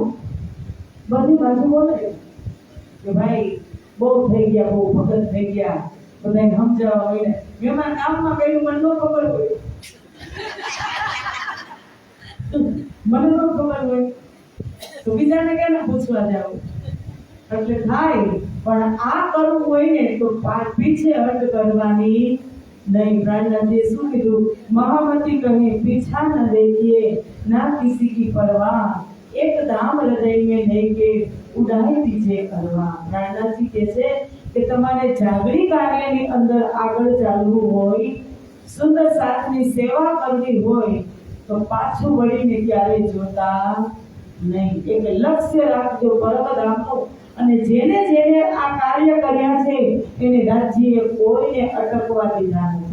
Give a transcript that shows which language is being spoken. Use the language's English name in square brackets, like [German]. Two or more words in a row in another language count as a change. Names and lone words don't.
[Gujarati] બધી બાજુ બોલે કે ભાઈ બહુ થઈ ગયા, બહુ ભગત થઈ ગયા, બધાને સમજાવવા હોય ને મેં કામમાં કયું મને ન ખબર હોય, મને ન ખબર હોય તો બીજાને કેમ પૂછવા જાવ? એટલે થાય પણ આ કરવું હોય ને તો પીછે હટ કરવાની नहीं. प्राणनाथे શું કીધું? [Hindi] महामती कहे पीछा न देखिए ना किसी की परवाह एक दाम हृदय में लेके उड़ाई दीजिए करवा. [Gujarati] प्राणनाथजी કહે છે કે તમારે જાગરી કાર્યની અંદર આગળ ચાલવું હોય, સુંદર સાથની સેવા કરવી હોય તો પાછું વળીને ક્યારે જોતા નહીં. એક લક્ષ્ય રાખજો પરમધામનું. અને જેને જેને આ કાર્ય કર્યા છે એને રાજ્યએ કોઈને અટકવા દીધા નથી.